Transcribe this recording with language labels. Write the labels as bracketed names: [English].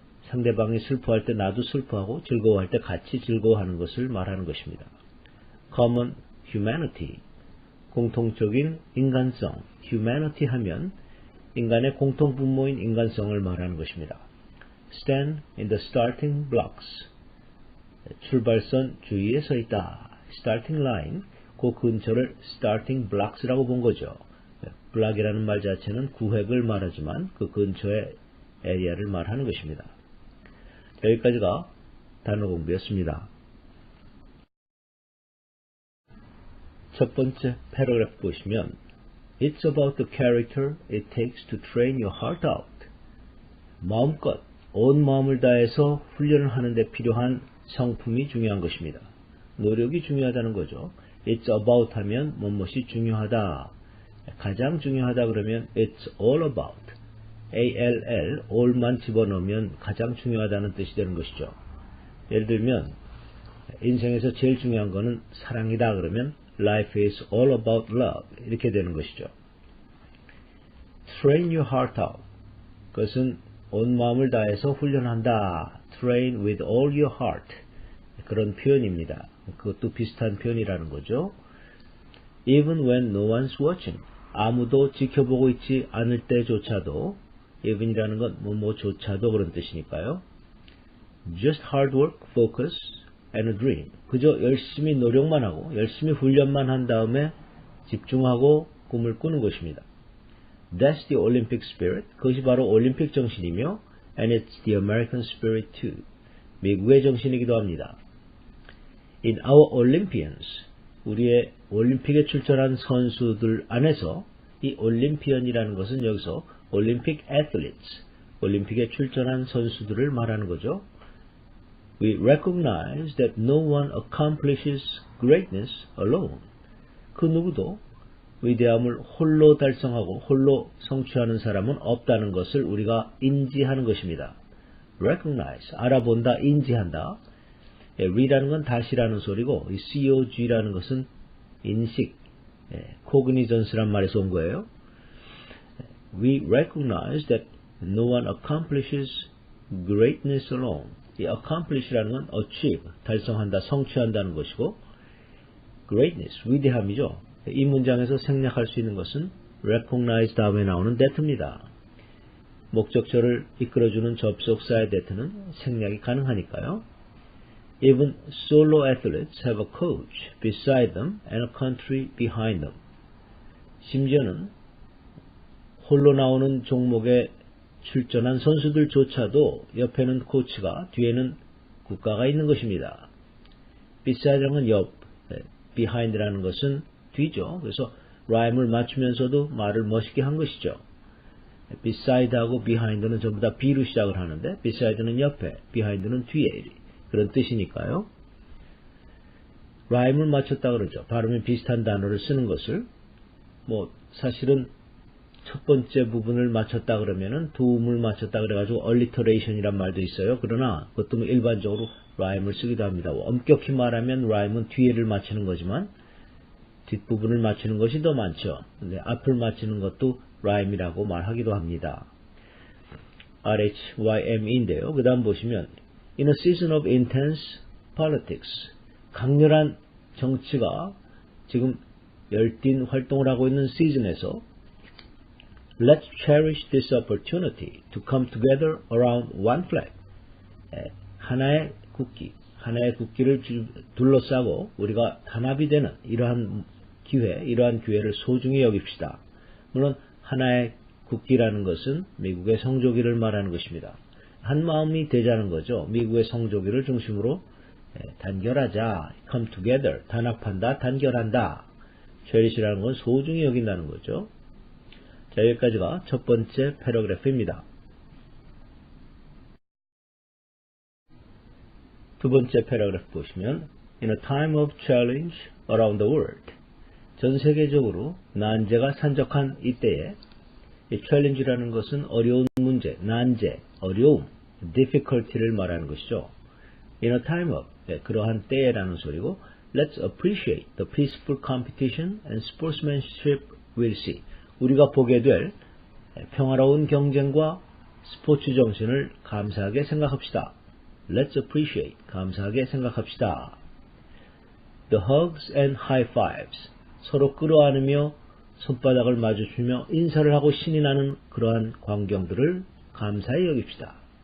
[Korean] 상대방이 슬퍼할 때 나도 슬퍼하고 즐거워할 때 같이 즐거워하는 것을 말하는 것입니다. [English] Common humanity, [Korean] 공통적인 인간성, humanity 하면 인간의 공통분모인 인간성을 말하는 것입니다. [English] Stand in the starting blocks, [Korean] 출발선 주위에 서 있다. starting line, 그 근처를 starting blocks라고 본 거죠. block이라는 말 자체는 구획을 말하지만 그 근처의 에리아를 말하는 것입니다. 여기까지가 단어 공부였습니다. 첫 번째 패러그래프 보시면 [English] It's about the character it takes to train your heart out. [Korean] 마음껏 온 마음을 다해서 훈련을 하는 데 필요한 성품이 중요한 것입니다. 노력이 중요하다는 거죠. It's about 하면 무엇이 중요하다, 가장 중요하다 그러면 [English] It's all about, [Korean] all, all만 집어넣으면 가장 중요하다는 뜻이 되는 것이죠. 예를 들면 인생에서 제일 중요한 것은 사랑이다 그러면 [English] Life is all about love, [Korean] 이렇게 되는 것이죠. [English] Train your heart out, [Korean] 그것은 온 마음을 다해서 훈련한다. [English] Train with all your heart, [Korean] 그런 표현입니다. 그것도 비슷한 표현이라는 거죠. [English] Even when no one's watching, [Korean] 아무도 지켜보고 있지 않을 때조차도, even이라는 건 뭐조차도 그런 뜻이니까요. [English] Just hard work, focus, and a dream. [Korean] 그저 열심히 노력만 하고 열심히 훈련만 한 다음에 집중하고 꿈을 꾸는 것입니다. [English] That's the Olympic spirit. [Korean] 그것이 바로 올림픽 정신이며 [English] and it's the American spirit too. [Korean] 미국의 정신이기도 합니다. [English] In our Olympians, [Korean] 우리의 올림픽에 출전한 선수들 안에서 이 올림피언이라는 것은 여기서 올림픽 athletes, 올림픽에 출전한 선수들을 말하는 거죠. [English] We recognize that no one accomplishes greatness alone. [Korean] 그 누구도 위대함을 홀로 달성하고 홀로 성취하는 사람은 없다는 것을 우리가 인지하는 것입니다. Recognize, 알아본다, 인지한다. re라는 건 다시라는 소리고 이 COG라는 것은 인식, cognizence란 말에서 온 거예요. [English] We recognize that no one accomplishes greatness alone. [Korean] 이 accomplish라는 건 achieve, 달성한다, 성취한다는 것이고 greatness, 위대함이죠. 이 문장에서 생략할 수 있는 것은 recognize 다음에 나오는 that입니다. 목적절을 이끌어주는 접속사의 that는 생략이 가능하니까요. [English] Even solo athletes have a coach beside them and a country behind them. [Korean] 심지어는 홀로 나오는 종목에 출전한 선수들조차도 옆에는 코치가, 뒤에는 국가가 있는 것입니다. beside라는 건 옆, behind라는 것은 뒤죠. 그래서 라임을 맞추면서도 말을 멋있게 한 것이죠. beside하고 behind는 전부 다 B로 시작을 하는데 beside는 옆에, behind는 뒤에, 그런 뜻이니까요. 라임을 맞췄다 그러죠. 발음이 비슷한 단어를 쓰는 것을. 사실은 첫 번째 부분을 맞췄다 그러면은 도움을 맞췄다 그래가지고 alliteration이란 말도 있어요. 그러나 그것도 일반적으로 rhyme을 쓰기도 합니다. 엄격히 말하면 rhyme은 뒤에를 맞추는 거지만 뒷부분을 맞추는 것이 더 많죠. 근데 앞을 맞추는 것도 rhyme이라고 말하기도 합니다. RHYME인데요. [English] 그 다음 보시면 In a season of intense politics, [Korean] 강렬한 정치가 지금 열띤 활동을 하고 있는 시즌에서 [English] Let's cherish this opportunity to come together around one flag. [Korean] 하나의 국기를 둘러싸고 우리가 단합이 되는 이러한 기회를 소중히 여깁시다. 물론 하나의 국기라는 것은 미국의 성조기를 말하는 것입니다. 한 마음이 되자는 거죠. 미국의 성조기를 중심으로 단결하자, [English] come together, [Korean] 단합한다, 단결한다. cherish라는 건 소중히 여긴다는 거죠. 자, 여기까지가 첫 번째 패러그래프입니다. 두 번째 패러그래프 보시면 [English] In a time of challenge around the world, [Korean] 전 세계적으로 난제가 산적한 이때에 이 challenge라는 것은 어려운 문제, 난제, 어려움, difficulty를 말하는 것이죠. [English] In a time of, [Korean] 그러한 때에라는 소리고 [English] Let's appreciate the peaceful competition and sportsmanship we'll see. [Korean] 우리가 보게 될 평화로운 경쟁과 스포츠 정신을 감사하게 생각합시다. [English] Let's appreciate, [Korean] 감사하게 생각합시다. [English] The hugs and high fives, [Korean] 서로 끌어안으며 손바닥을 마주치며 인사를 하고 신이 나는 그러한 광경들을 감사히 여깁시다.